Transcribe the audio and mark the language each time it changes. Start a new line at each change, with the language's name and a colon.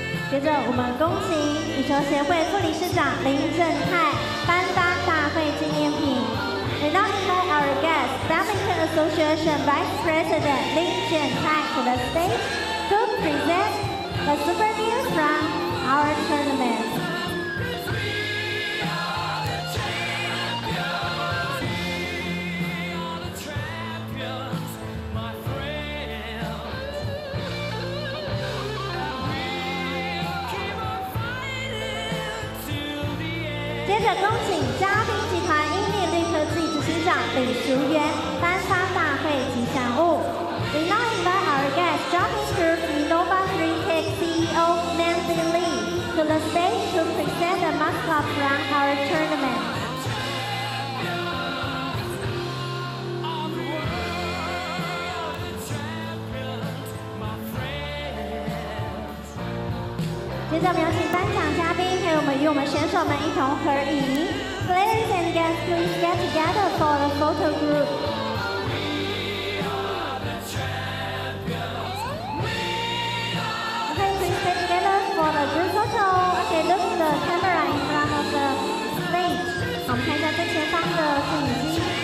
Chinese: 接着，我们恭请羽球协会副理事长林正泰颁发大会纪念品。
English: We now invite our guest, Badminton Association Vice President Lin Jiantai, to the stage to present the souvenirs from our tournament.
Chinese: 接着恭请嘉宾集团英利绿科技执行长李淑媛颁发大会吉祥物。
English: We now invite our guest, Japanese Group Innova 3Tech CEO Nancy Lee, to the stage to present the mascot from our tournament.
Chinese: 接着我们有请颁奖嘉宾陪我们与我们选手们一同合影。
English: Ladies and guests, please get together for the photo group. Okay, please get together for the group photo. Okay, look at the camera in front of the stage.
Chinese: 我们看一下最前方的摄影机。